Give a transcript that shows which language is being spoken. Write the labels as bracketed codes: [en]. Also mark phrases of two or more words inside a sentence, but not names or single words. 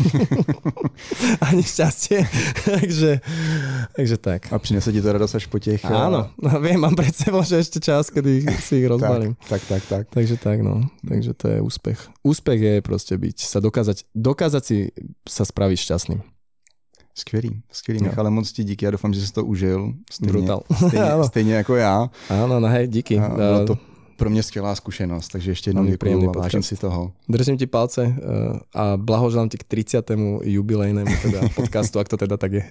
[sk] Ani šťastie. takže tak. [cs] A přinese ti to radosť až po těch... [sk] Áno, viem, mám pred sebou, že ešte čas, kedy si ich rozbalím. Tak. Takže tak, no. Takže to je úspech. Úspech je proste dokázať si sa spraviť šťastným. [cs] Skvělý, Michale, moc ti díky, já doufám, že jsi to užil. Stejně jako já. [sk] Áno, hej, díky. [cs] Bylo to pro mě skvělá zkušenost, takže ještě jednou děkuju a vážím si toho. [sk] Držím ti palce a blahoželám ti k 30. jubilejnému teda podcastu, ak to teda tak je.